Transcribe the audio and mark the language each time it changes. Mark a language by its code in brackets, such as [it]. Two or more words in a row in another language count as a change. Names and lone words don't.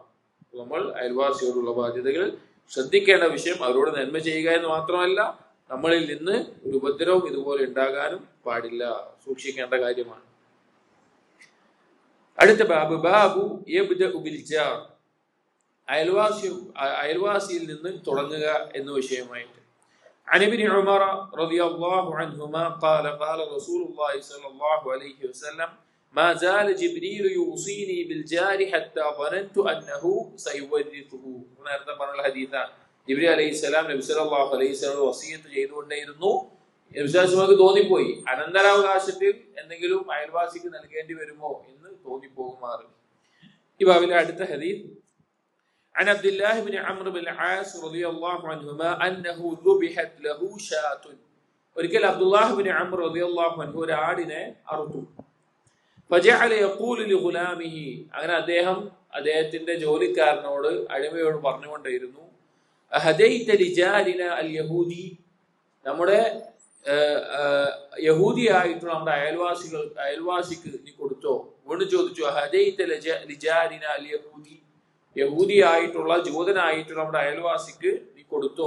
[ml] നമ്മൾ അയൽവാസിയോടുള്ള ബാധ്യതകൾ ശ്രദ്ധിക്കേണ്ട വിഷയം അവരോട് നന്മ ചെയ്യുക എന്ന് മാത്രമല്ല, നമ്മളിൽ നിന്ന് ഒരു ഉപദ്രവം ഇതുപോലെ ഉണ്ടാകാനും പാടില്ല, സൂക്ഷിക്കേണ്ട കാര്യമാണ്. അടുത്ത [ar] باب يبدأ بالجار, [ml] അയൽവാസിയിൽ നിന്ന് തുടങ്ങുക എന്ന വിഷയമായിട്ട്. [ar] عن ابن عمر رضي الله عنهما قال قال رسول الله صلى الله عليه وسلم ما زال جبريل يوصيني بالجار حتى ظننت أنه سيورثه. [ml] നേരത്തെ പറഞ്ഞ ഹദീസാണ്. ജിബ്രീൽ അലൈഹിസ്സലാം നബി [ar] صلى الله عليه وسلم [ml] വസിയത്ത് ചെയ്തുകൊണ്ടേയിരുന്നു. നബിക്ക് തോന്നിപ്പോയി അനന്തരാവകാശത്തിൽ എന്തെങ്കിലും അയൽവാസിക്ക് നൽകേണ്ടി വരുമോ എന്ന് തോന്നിപ്പോകുമാറ്. ഈ ബാബിലെ അടുത്ത ഹദീസ് [ar] عن عبد الله بن عمرو بن العاص رضي الله عنهما أنه ذبحت له شاة. [ml] ഒരിക്കൽ അബ്ദുല്ലാഹ് ബിൻ അംർ [ar] رضي الله عنه [ml] ഒരു ആടിനെ അറുത്തു. [ar] فجعل يقول لغلامه, [ml] അങ്ങനെ അദ്ദേഹത്തിന്റെ ജോലിക്കാരനോട്, അടിമയോട് പറഞ്ഞുകൊണ്ടേയിരുന്നു, [ar] أهديت لجارنا اليهودي, [ml] നമ്മുടെ യഹൂദിയായിട്ടുള്ള നമ്മുടെ അയൽവാസിക്ക് നീ കൊടുത്തോ? വീണ്ടും ചോദിച്ചു, [ar] أهديت لجارنا اليهودي, [ml] യഹൂദിയായിട്ടുള്ള ജൂതനായിട്ടുള്ള നമ്മുടെ അയൽവാസിക്ക് നീ കൊടുത്തോ?